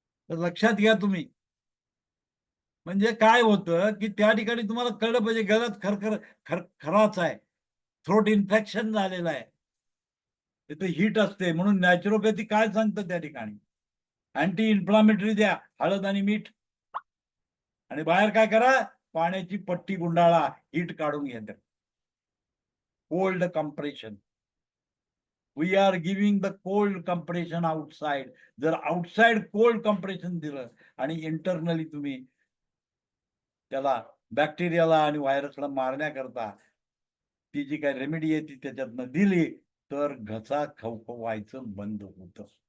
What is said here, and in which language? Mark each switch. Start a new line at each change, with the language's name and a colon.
Marathi: तर लक्षात घ्या तुम्ही. म्हणजे काय होतं की त्या ठिकाणी तुम्हाला कळलं पाहिजे, गळ्यात खराच आहे, थ्रोट इन्फेक्शन झालेलं आहे, तिथे हीट असते. म्हणून नॅचरोपॅथी काय सांगतं त्या ठिकाणी, अँटी इन्फ्लामेटरी द्या, हळद आणि मीठ, आणि बाहेर काय करा, पाण्याची पट्टी गुंडाळा, हीट काढून घ्या.
English: Cold compression, we are giving the cold compression outside.
Marathi: जर आउटसाइड कोल्ड कंप्रेशन दिलं आणि इंटरनली तुम्ही त्याला बॅक्टेरियाला आणि व्हायरसला मारण्याकरता ती जी काही रेमेडी आहे ती त्याच्यातनं दिली तर घसा खवखवायचं बंद होतं.